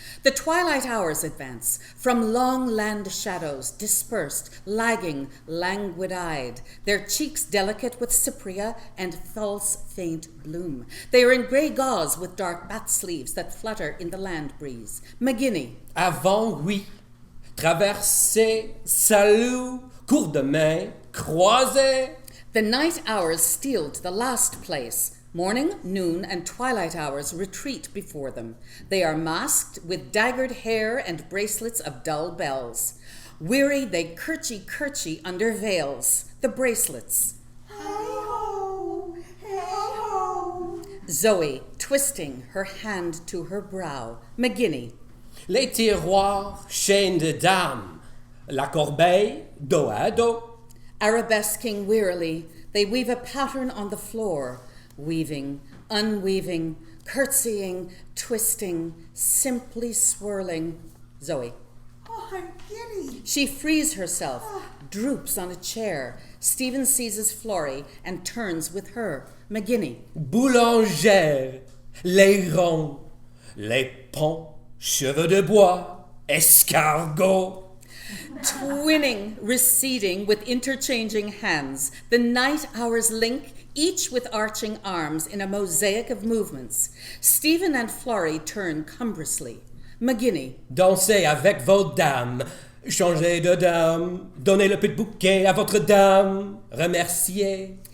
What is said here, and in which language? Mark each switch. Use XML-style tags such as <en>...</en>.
<en>The twilight hours advance, from long land shadows dispersed, lagging, languid-eyed, their cheeks delicate with cypria and false faint bloom. They are in grey gauze with dark bat sleeves that flutter in the land breeze. McGinney.</en> <fr>Avant, oui. Traverser, salut, cours de main, croisé.</fr> <en>The night hours steal to the last place. Morning, noon, and twilight hours retreat before them. They are masked with daggered hair and bracelets of dull bells. Weary, they curchy under veils. The bracelets. Hey-ho, hey-ho. Zoe, twisting her hand to her brow. McGinney.</en> <fr>Les tiroirs, chaînes de dames. La corbeille, dos à dos.</fr> <en>Arabesquing wearily, they weave a pattern on the floor. Weaving, unweaving, curtsying, twisting, simply swirling. Zoe. Oh, I'm giddy. She frees herself, droops on a chair. Stephen seizes Florrie and turns with her. McGinney.</en> <fr>Boulangère, les ronds, les ponts, cheveux de bois, escargot.</fr> <en>Twinning, receding with interchanging hands. The night hours link, each with arching arms in a mosaic of movements. Stephen and Florrie turn cumbrously. McGinney.</en> <fr>Dansez avec vos dames, changez de dame, donnez le petit bouquet à votre dame, remerciez.</fr>